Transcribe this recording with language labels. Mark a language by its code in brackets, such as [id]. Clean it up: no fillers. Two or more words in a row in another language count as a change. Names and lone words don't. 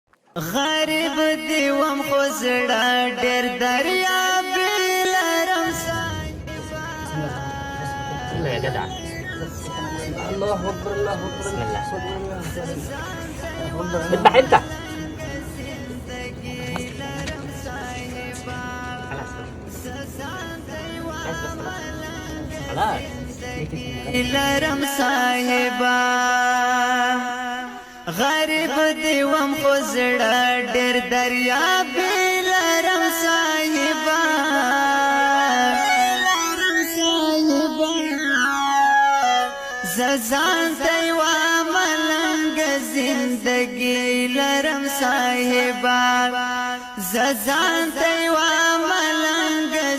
[ps] غریب دیوم خو زړه ډېر دریاب لرم [ar] الله يا جدع. الله اكبر الله اكبر. بسم الله. الله. اذبح انت. خلاص [ps] لرم صاحبا غریب دیوم خو زړه ډېر دریاب لرم صاحبا زان تیوا ملنګ زندگی لرم صاحبا زان تیوا ملنګ